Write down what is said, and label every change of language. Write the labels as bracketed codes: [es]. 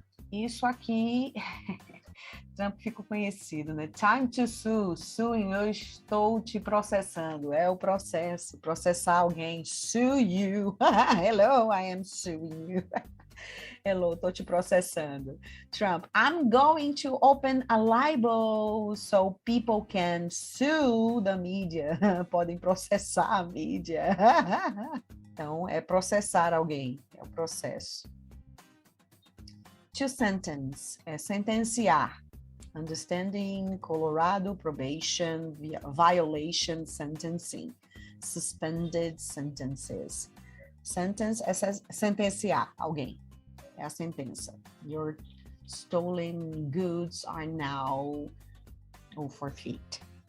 [pt] Isso aqui, Trump ficou conhecido, né? [en] Time to sue. [pt] Suing, eu estou te processando. É o processo. Processar alguém. [en] Sue you. Hello, I am suing you. [pt] Hello, estou te processando. [en] Trump, I'm going to open a libel so people can sue the media. [pt] Podem processar a mídia. Então, é processar alguém. É o processo. To sentence, é sentenciar. [en] Understanding, Colorado, probation, violation, sentencing. Suspended sentences. [pt] Sentence é sentenciar alguém. É a sentença. [en] Your stolen goods are now forfeit.